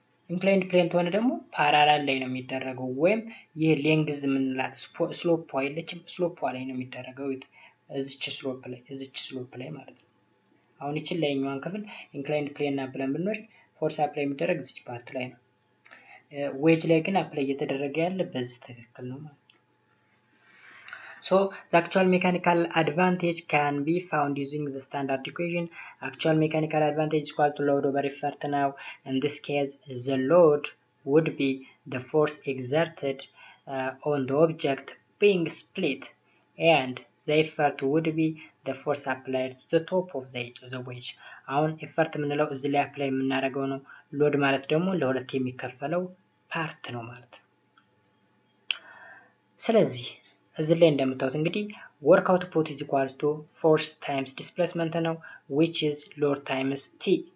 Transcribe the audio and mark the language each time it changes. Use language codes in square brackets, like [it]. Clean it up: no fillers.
[am] ኢንክላይንድ ፕሌን ተሆነ ደግሞ ፓራራል ላይ ነው የሚደረገው ወይም የሌንግዝ ምንላት ስሎፕ አይለችም ስሎፕ ላይ ነው የሚደረገው እዚች ስሎፕ ላይ ማለት ነው። አሁን ይችን ላይኛዋን ክፍል ኢንክላይንድ ፕሌን እና ብለን ብንወስድ ፎርስ አፕላይ የሚደረግ እዚች ፓርት ላይ ነው። ዌጅ ላይ ግን አፕላይ እየተደረገ ያለ በዚህ ትክክል ነው ማለት ነው። [en] So the actual mechanical advantage can be found using the standard equation. Actual mechanical advantage is equal to load over effort. Now in this case the load would be the force exerted on the object being split and the effort would be the force applied to the top of the wedge. [am] አሁን effort የምንለው እዚህ ላይ አፕላይ የምናደርገው ነው። ሎድ ማለት ደግሞ ለሁለት የሚከፈለው ፓርት ነው ማለት ነው። ስለዚህ እዚህ ላይ እንደምታዩት እንግዲህ [en] work output is equal to force times displacement [am] ነው [en] which is load times t.